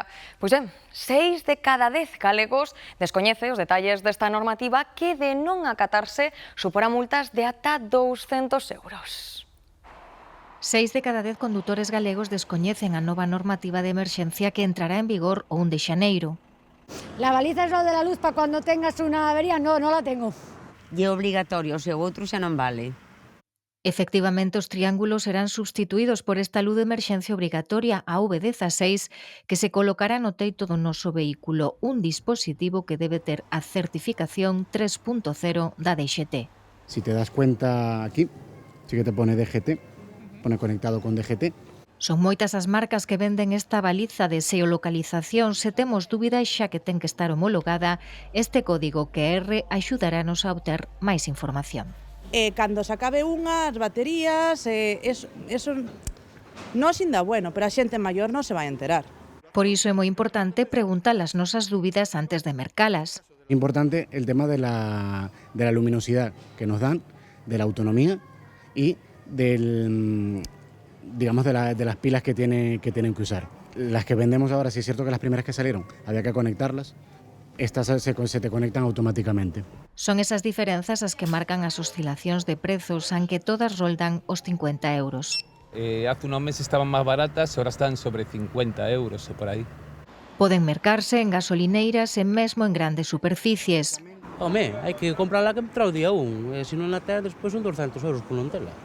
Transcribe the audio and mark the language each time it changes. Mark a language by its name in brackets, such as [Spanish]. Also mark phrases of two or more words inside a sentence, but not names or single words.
[Galician] Pois ben, 6 de cada 10 galegos descoñece os detalles desta normativa que, de non acatarse, suporá multas de ata 200 euros. 6 de cada 10 condutores galegos descoñecen a nova normativa de emerxencia que entrará en vigor o 1 de xaneiro. [Spanish] La baliza es lo de la luz para cuando tengas una avería, no la tengo. [Galician] E é obrigatorio, o seu outro xa non vale. Efectivamente, os triángulos serán substituídos por esta luz de emerxencia obrigatoria, a V16, que se colocará no teito do noso vehículo, un dispositivo que debe ter a certificación 3.0 da DGT. [Spanish] Si te das cuenta aquí, sí que te pone DGT, pone conectado con DGT. [Galician] Son moitas as marcas que venden esta baliza de xeolocalización. Se temos dúbidas, xa que ten que estar homologada, este código QR axudarános a obter máis información. Cando se acabe unha, as baterías, eso non sin dá bueno, pero a xente maior non se vai enterar. Por iso é moi importante preguntar as nosas dúbidas antes de mercalas. [Spanish] Importante el tema de la luminosidad que nos dan, de la autonomía y digamos de las pilas que tienen que usar. Las que vendemos ahora, sí es cierto que las primeras que salieron había que conectarlas, estas se te conectan automáticamente. [Galician] Son esas diferenzas as que marcan as oscilacións de prezos, aunque todas roldan os 50 euros. [Spanish] Hace unos meses estaban más baratas, ahora están sobre 50 euros o por aí. [Galician] Poden mercarse en gasolineiras e mesmo en grandes superficies. Home, hai que comprarla que entra o día 1, e se non la ten, despois son 200 euros por non tela.